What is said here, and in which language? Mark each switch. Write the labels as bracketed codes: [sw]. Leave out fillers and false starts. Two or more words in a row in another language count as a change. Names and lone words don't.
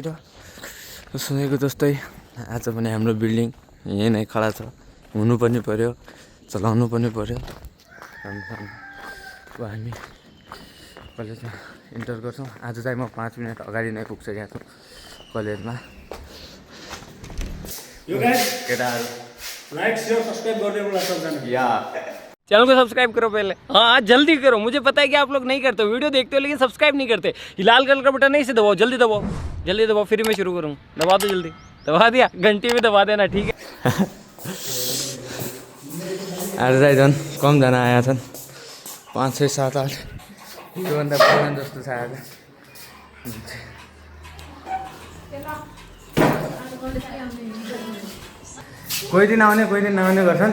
[ne] सुनेको जस्तै आज पनि हाम्रो बिल्डिङ यहीँ नै खडा छ। हुनु पनि पर्यो चलाउनु पनि पर्यो। अब हामी कलेजमा इन्टर गर्छौँ। आज चाहिँ म 5 मिनट अगाडि नै पुगिसकेको छु कलेजमा। [hi] चैनल को सब्सक्राइब करो पहले। हाँ जल्दी करो। मुझे पता है कि आप लोग नहीं करते हो, वीडियो देखते हो लेकिन सब्सक्राइब नहीं करते। ये लाल कलर का बटन नहीं से दबाओ। जल्दी दबाओ जल्दी दबाओ। फिर मैं शुरू करूँ। दबा दो जल्दी। दबा दिया। घंटी भी दबा देना ठीक है। [ne] आज चाहिँ झन् कमजना आएका छन्। 5, 6, 7, 8 योभन्दा पुरानो जस्तो छ आज। कोही दिन आउने कोही दिन नआउने गर्छन्।